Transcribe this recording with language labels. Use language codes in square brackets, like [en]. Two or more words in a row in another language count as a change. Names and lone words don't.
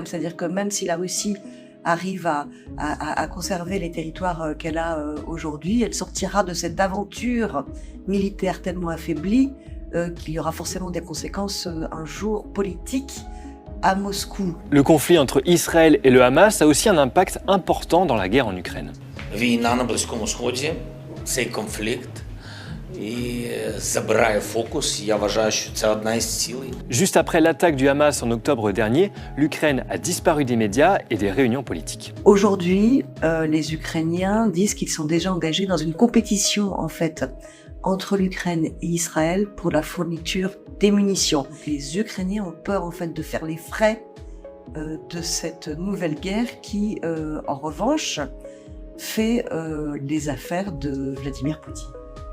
[fr] C'est-à-dire que même si la Russie arrive à conserver les territoires qu'elle a aujourd'hui, elle sortira de cette aventure militaire tellement affaiblie qu'il y aura forcément des conséquences un jour politiques à Moscou. Le conflit entre Israël et le Hamas a aussi un impact important dans la guerre en Ukraine. [uk] Війна на Близькому Сході, цей конфлікт і забирає фокус. Я вважаю, що це одна із цілей. [fr] Juste après l'attaque du Hamas en octobre dernier, l'Ukraine a disparu des médias et des réunions politiques. Aujourd'hui, les Ukrainiens disent qu'ils sont déjà engagés dans une compétition, en fait, entre l'Ukraine et Israël pour la fourniture des munitions. Les Ukrainiens ont peur, en fait, de faire les frais de cette nouvelle guerre qui, en revanche, fait les affaires de Vladimir Poutine.